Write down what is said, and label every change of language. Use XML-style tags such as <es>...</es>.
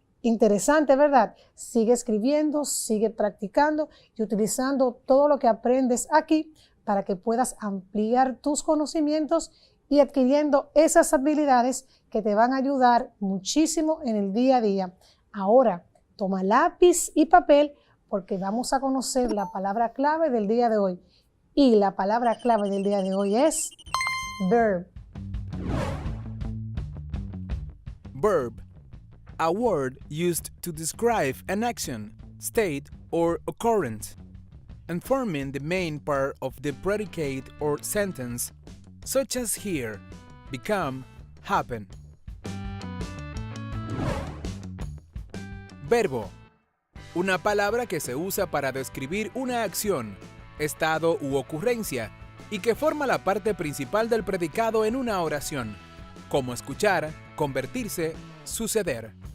<es>Interesante, ¿verdad? Sigue escribiendo, sigue practicando y utilizando todo lo que aprendes aquí para que puedas ampliar tus conocimientos y adquiriendo esas habilidades que te van a ayudar muchísimo en el día a día. Ahora, toma lápiz y papel porque vamos a conocer la palabra clave del día de hoy. Y la palabra clave del día de hoy es verb.</es> <en>Verb. A word used to describe an action, state, or occurrence, and forming the main part of the predicate or sentence, such as hear, become, happen.</en> <es>Verbo. Una palabra que se usa para describir una acción, estado u ocurrencia, y que forma la parte principal del predicado en una oración, como escuchar, convertirse, suceder.</es>